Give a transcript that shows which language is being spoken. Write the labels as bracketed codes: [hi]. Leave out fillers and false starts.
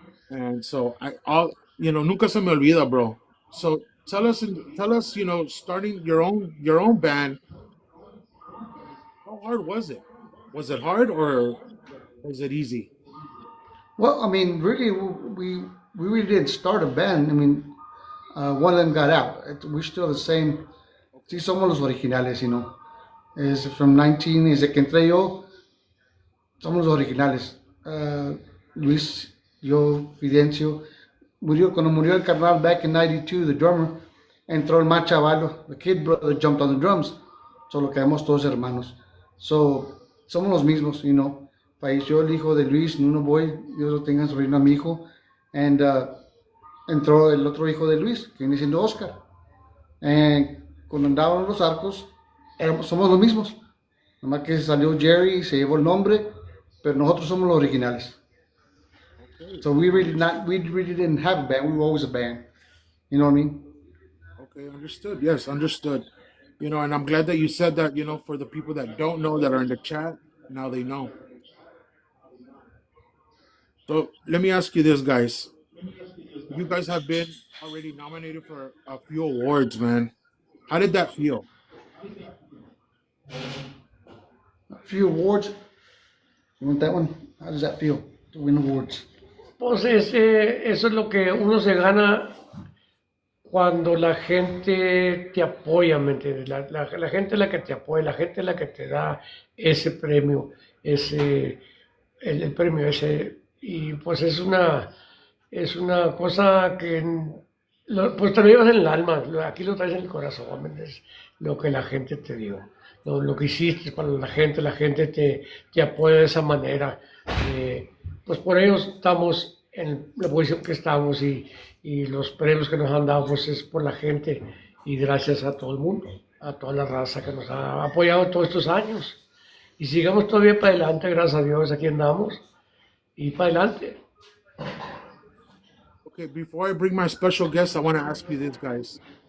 [en] And so [es] nunca se me olvida, [en] bro. So tell us, starting your own band, how hard was it? Was it hard or was it easy? Well, I mean, really, we really didn't start a band. I mean, one of them got out. We're still the same. [es] Sí, somos los originales, Es from 19, desde que entré yo, somos los originales. Luis, yo, Fidencio, cuando murió el carnal [en] back in 92, the drummer, [es] entró el más chavalo, [en] the kid brother jumped on the drums, [es] solo quedamos todos hermanos. So, somos los mismos, Falleció el hijo de Luis, Nuno Boy, Dios lo tenga en su reino a mi hijo, and entró el otro hijo de Luis, que viene siendo Oscar. Cuando andaban los arcos, somos los mismos. Nomás que salió Jerry y se llevó el nombre, pero nosotros somos los originales. [en] Okay. So we really didn't have a band. We were always a band. You know what I mean? Okay, understood. Yes, understood. And I'm glad that you said that, for the people that don't know that are in the chat, now they know. So let me ask you this, guys. You guys have been already nominated for a few awards, man. How did that feel? A few awards. You want that one? How does that feel to win awards? [es] Pues eso es lo que uno se gana cuando la gente te apoya, ¿me entiendes? La gente es la que te apoya, la gente es la que te da ese premio, el premio ese. Y pues es una cosa que Pues te lo llevas en el alma, aquí lo traes en el corazón, ¿me entiendes? Lo que la gente te dio, lo que hiciste para la gente te apoya de esa manera. Pues por ello estamos en la posición que estamos y los premios que nos han dado pues es por la gente y gracias a todo el mundo, a toda la raza que nos ha apoyado todos estos años. Y sigamos todavía para adelante, gracias a Dios, aquí andamos y para adelante. [en] Okay, before I bring my special guest, I want to ask you this, guys.